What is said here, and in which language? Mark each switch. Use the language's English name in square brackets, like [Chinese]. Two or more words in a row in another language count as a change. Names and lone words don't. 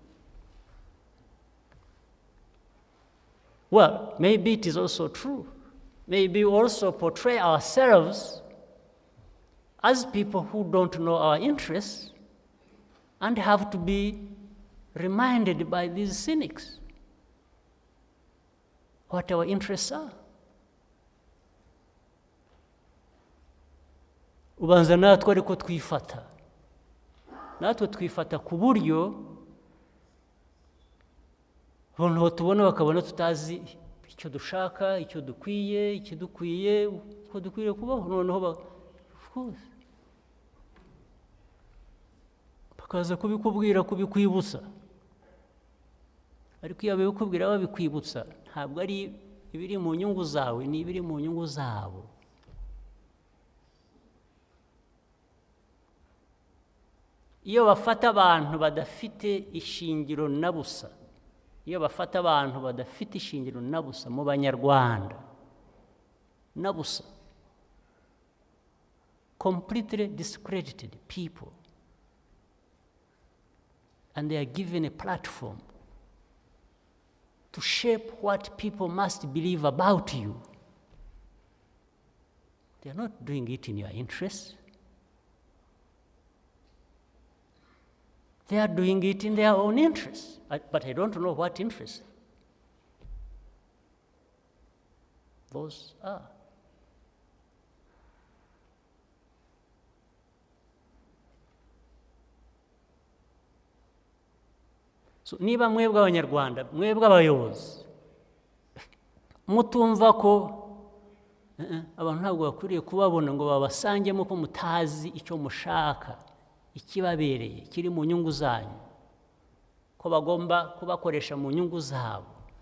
[English] Well, maybe it is also true. Maybe we also portray ourselves as people who don't know our interests and have to be reminded by these cynics what our interests are. [Kinyarwanda] Ubanza natwe ariko twifata. Natwe twifata ku buryo abantu tubona bakabona tutazi icyo dushaka, icyo dukwiye, ikidukwiye, uko dukwiriye kubaho, noneho [English] of course [Kinyarwanda] bakaza kubikubwira, kubikwibutsa. Ariko iyo babikubwira babikwibutsa, ntabwo ari ibiri mu nyungu zawe, ni ibiri mu nyungu zabo. Iyo bafata abantu badafite ishingiro na busa, iyo bafata abantu badafite ishingiro na busa mu Banyarwanda, na busa, [English] completely discredited people, and they are given a platform to shape what people must believe about you, they are not doing it in your interests. They are doing it in their own interests, but I don't know what interests those are. So, [Kinyarwanda] niba mwebwe Abanyarwanda, mwebwe abayobozi, mutumva ko abantu ntabwo bakwiriye kubabona ngo babasangemo ko mutazi icyo mushaka, ikibabereye, kiri mu nyungu zanyu, ko bagomba kubakoresha mu nyungu zabo,